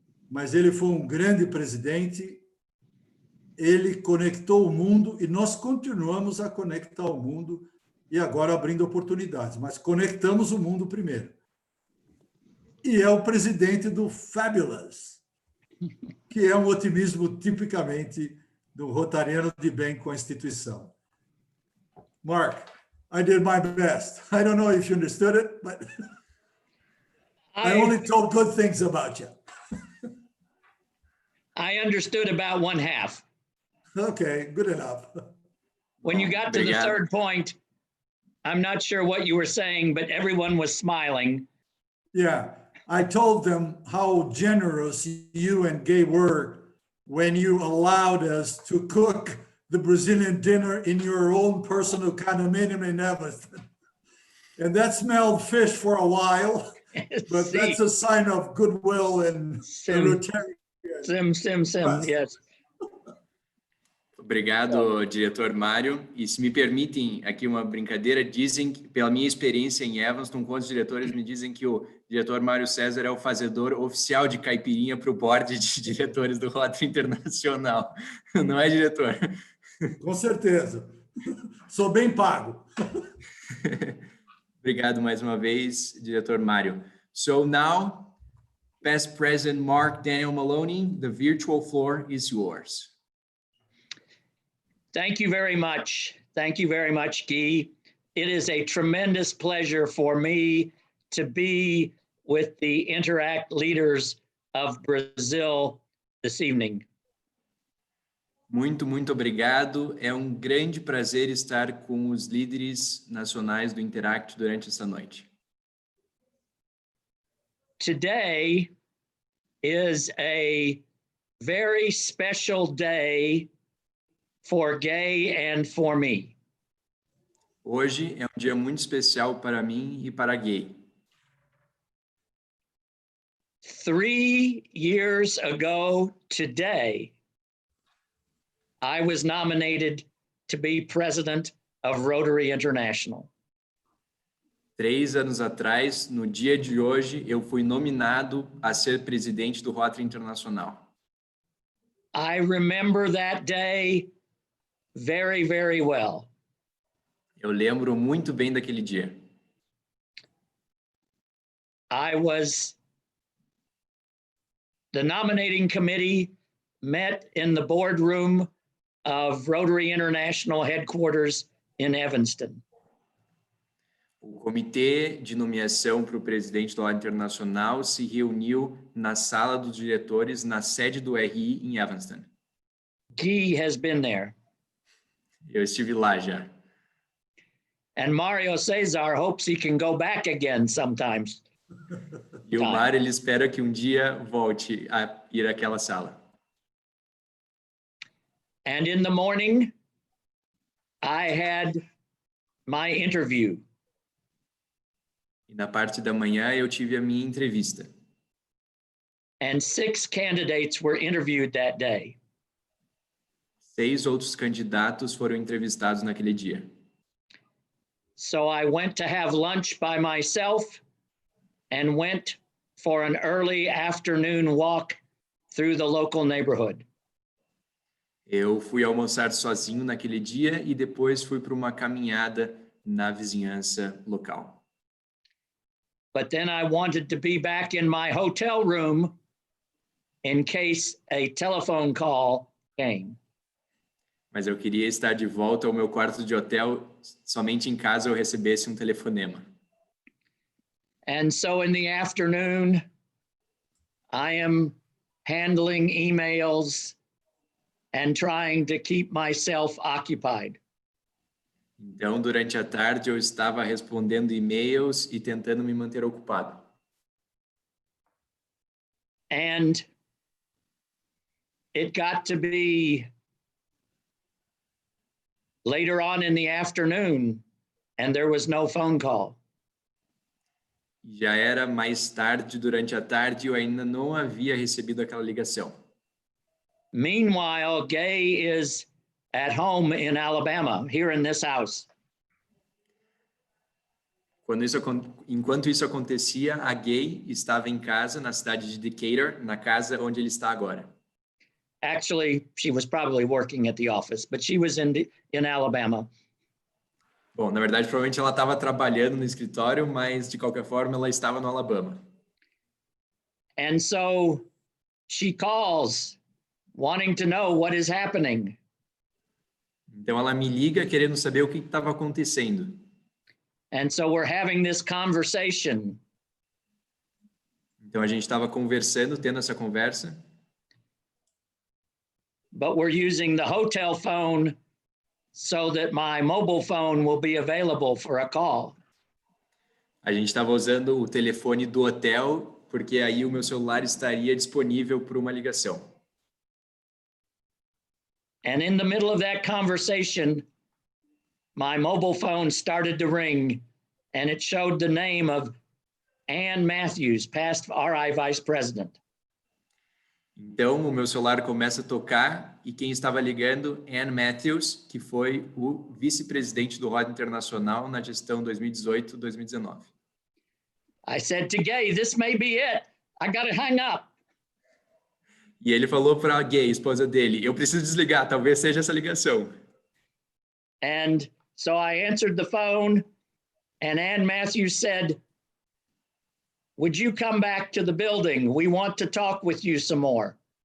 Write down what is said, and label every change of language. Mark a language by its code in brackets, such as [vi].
[pt] Mas ele foi um grande presidente, ele conectou o mundo e nós continuamos a conectar o mundo e agora abrindo oportunidades, mas conectamos o mundo primeiro. E é o presidente do Fabulous, que é um otimismo tipicamente do rotariano de bem com a instituição. [en] Mark, I did my best. I don't know if you understood it, but I only told good things about you. I understood about 1/2. Okay, good enough. When you got to the [pt] Obrigado. [en] third point, I'm not sure what you were saying, but everyone was smiling. Yeah, I told them how generous you and Gay were when you allowed us to cook the Brazilian dinner in your own personal condominium in Evanston. And that smelled fish for a while, but that's a sign of goodwill and Rotarian. [pt] Sim, [en] yes. [pt] Obrigado, diretor Mário. E se me permitem aqui uma brincadeira, dizem que, pela minha experiência em Evanston, com os diretores me dizem que o diretor Mário César é o fazedor oficial de caipirinha para o board de diretores do Rotary Internacional. Não é, diretor? Com certeza. Sou bem pago. Obrigado mais uma vez, diretor Mário. [en] So now, past President Mark Daniel Maloney, the virtual floor is yours. Thank you very much. Thank you very much, Guy. It is a tremendous pleasure for me to be with the Interact leaders of Brazil this evening. [pt] Muito, muito obrigado. É um grande prazer estar com os líderes nacionais do Interact durante essa noite. [en] Today is a very special day for Gay and for me. [pt] Hoje é um dia muito especial para mim e para a Gay. [en] 3 years ago today, I was nominated to be president of Rotary International. [pt] 3 anos atrás, no dia de hoje, eu fui nominado a ser presidente do Rotary Internacional. [en] I remember that day very, very well. [pt] Eu lembro muito bem daquele dia. [en] I was the nominating committee met in the boardroom of Rotary International headquarters in Evanston. [pt] O comitê de nomeação para o presidente do Rotary Internacional se reuniu na sala dos diretores, na sede do RI em Evanston. [en] Guy has been there. [pt] Eu estive lá já. [en] And Mario Cesar hopes he can go back again sometimes. [pt] E o Mário, ele espera que um dia volte a ir àquela sala. [en] And in the morning, I had my interview. [pt] E na parte da manhã eu tive a minha entrevista. [en] And 6 candidates were interviewed that day. [pt] 6 outros candidatos foram entrevistados naquele dia. [en] So I went to have lunch by myself and went for an early afternoon walk through the local neighborhood. [pt] Eu fui almoçar sozinho naquele dia e depois fui para uma caminhada na vizinhança local. [en] But then I wanted to be back in my hotel room in case a telephone call came. [pt] Mas eu queria estar de volta ao meu quarto de hotel somente em caso eu recebesse um telefonema. [en] And so in the afternoon, I am handling emails and trying to keep myself occupied. [pt] Então, durante a tarde, eu estava respondendo e-mails e tentando me manter ocupado. [en] And it got to be later on in the afternoon, and there was no phone call. [pt] Já era mais tarde, durante a tarde, e eu ainda não havia recebido aquela ligação. [en] Meanwhile, Gay is at home in Alabama, here in this house. [pt] Enquanto isso acontecia, a Gay estava em casa, na cidade de Decatur, na casa onde ele está agora. [en] Actually, she was probably working at the office, but she was in Alabama. [pt] Bom, na verdade, provavelmente ela estava trabalhando no escritório, mas de qualquer forma ela estava no Alabama. [en] And so she calls, wanting to know what is happening. [pt] Então ela me liga querendo saber o que estava acontecendo. [en] And so we're having this conversation. [pt] Então a gente estava conversando, tendo essa conversa. [en] But we're using the hotel phone so that my mobile phone will be available for a call. [pt] A gente estava usando o telefone do hotel, porque aí o meu celular estaria disponível para uma ligação. [en] And in the middle of that conversation, my mobile phone started to ring, and it showed the name of Ann Matthews, past RI Vice President. [pt] Então, o meu celular começa a tocar e quem estava ligando, Ann Matthews, que foi o vice-presidente do Rotary Internacional na gestão 2018-2019. [en] I said to Gay, this may be it. I got to hang up. [pt] E ele falou para a Gay, esposa dele, eu preciso desligar, talvez seja essa ligação. [en] And so I answered the phone, and Ann Matthews said, would you come back to the building? We want to talk with you some more.